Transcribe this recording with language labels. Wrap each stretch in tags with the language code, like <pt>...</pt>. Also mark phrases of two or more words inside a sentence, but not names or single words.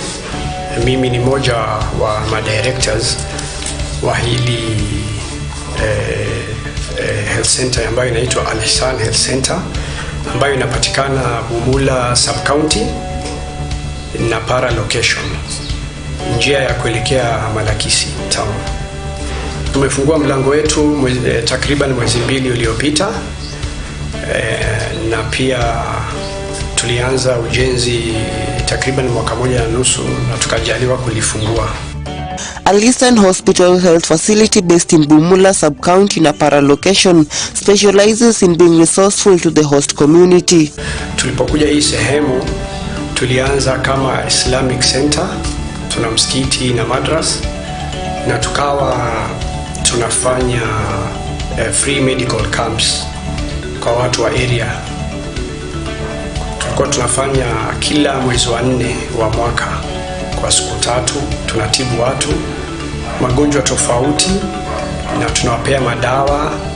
<sw>Mimi ni moja wa madirectors wa hili</sw> <en>health center</en> <sw>ambayo inaitwa Al-Ihsan Health Center ambayo inapatikana Bumula sub-county na Para location, njia ya kuelekea Malakisi town. Tumefungua mlango wetu takriban mwezi 2 uliopita, na pia tulianza ujenzi takriban mwaka 1.5 na tukajaliwa kulifungua.</sw> <en>Al-Ihsan Hospital Health Facility based in Bumula sub-county na Para location specializes in being resourceful to the host community.</en> <sw>Tulipokuja hii sehemu tulianza kama Islamic Center, tuna msikiti na madras, na tukawa tunafanya</sw> <en>free medical camps</en> <sw>kwa watu wa area. Tulikuwa tunafanya kila mwezi wa 4 wa mwaka kwa siku 3, tunatibu watu magonjwa tofauti na tunawapea madawa.</sw>